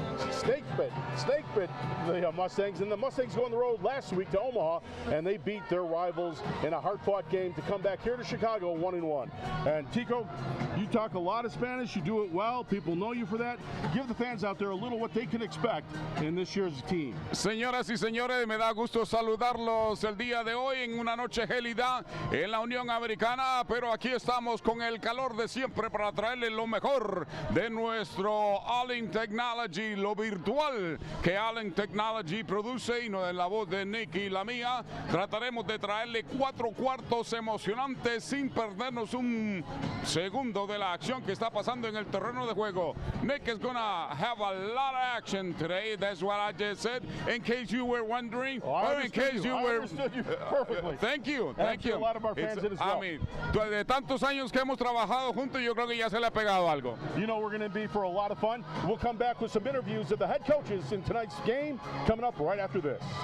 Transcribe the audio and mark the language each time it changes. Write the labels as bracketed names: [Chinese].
[English] Snake bit the Mustangs, and the Mustangs go on the road last week to Omaha, and they beat their rivals in a hard-fought game to come back here to Chicago 1-1. And Tico, you talk a lot of Spanish, you do it well, people know you for that. Give the fans out there a little what they can expect in this year's team. [Spanish] Señoras y señores, me da gusto saludarlos el día de hoy en una noche gélida en la Unión Americana, pero aquí estamos con el calor de siempre para traerles lo mejor de nuestro Allen Technology, lo virtual que Allen Technology produce, y no en la voz de Nick y la mía. Trataremos de traerle 4 cuartos emocionantes sin perdernos un segundo de la acción que está pasando en el terreno de juego. [English] Nick is gonna have a lot of action today. That's what I just said. In case you were wondering, I understood you perfectly. Thank you. A lot of our fans did as well. I mean, [Spanish] de tantos años que hemos trabajado juntos, yo creo que ya se le ha pegado algo. [English] You know we're going to be for a lot of fun. We'll come back with some interviews of the head coaches in tonight's game coming up right after this.